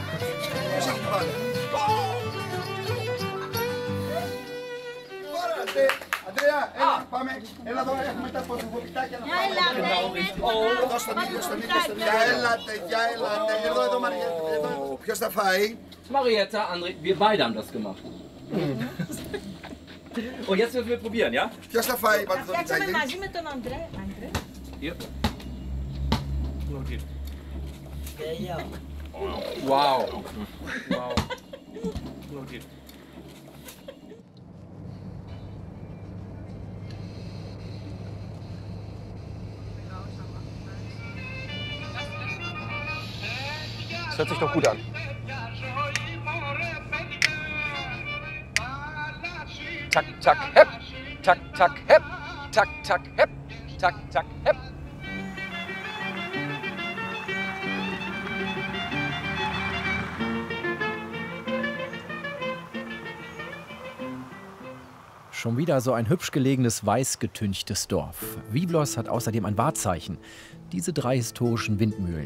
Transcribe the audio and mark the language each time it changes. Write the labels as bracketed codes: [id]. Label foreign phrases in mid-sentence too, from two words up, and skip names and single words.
[el] Ποιος θα φάει? [de] Marietta, André, wir beide haben das gemacht. Und jetzt dürfen wir probieren, ja? [el] Ποιος θα φάει? Πάντως το Φτιάξαμε πιτσάκι. μαζί με τον Αντρέ. [de] Hier. Wow. Wow. Das hört sich doch gut an. Tak, tak, hep. Tak, tak, hep. Tak, tak, hep. Tak, tak, hep. Schon wieder so ein hübsch gelegenes, weiß getünchtes Dorf. Byblos hat außerdem ein Wahrzeichen. Diese 3 historischen Windmühlen.